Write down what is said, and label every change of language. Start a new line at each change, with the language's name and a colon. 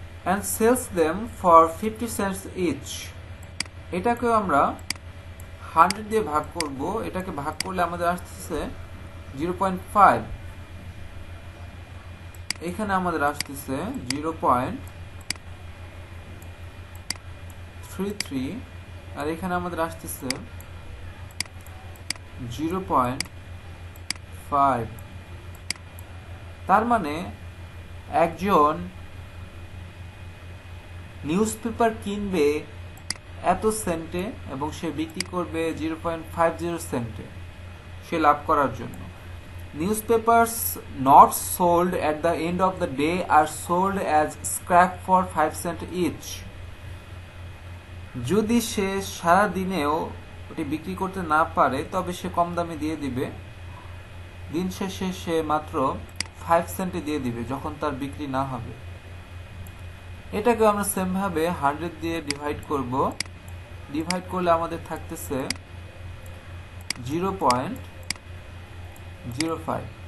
English: and sells them for 50 cents each।
Bangla: এটাকে আমরা 100 দিয়ে ভাগ করব, এটাকে ভাগ করলে আমাদের আসতেছে 0.5। এখানে আমাদের আসতেছে 0.33 আর এখানে আমাদের আসতেছে 0.5। তার মানে একজন নিউজ পেপার কিনবে এত সেন্টে এবং সে বিক্রি করবে 0.50 সেন্টে সে লাভ করার জন্য।
English: Newspapers not sold at the end of the day are sold as scrap for 5 cent each।
Bangla: যদি সে সারা দিনেও ওটি বিক্রি করতে না পারে তবে সে কম দামে দিয়ে দিবে, দিন শেষে সে মাত্র 5 সেন্টে দিয়ে দিবে যখন তার বিক্রি না হবে। এটাকে আমরা সেম ভাবে 100 দিয়ে ডিভাইড করব। ডিভাইড করলে আমাদের থাকতেছে 0.05।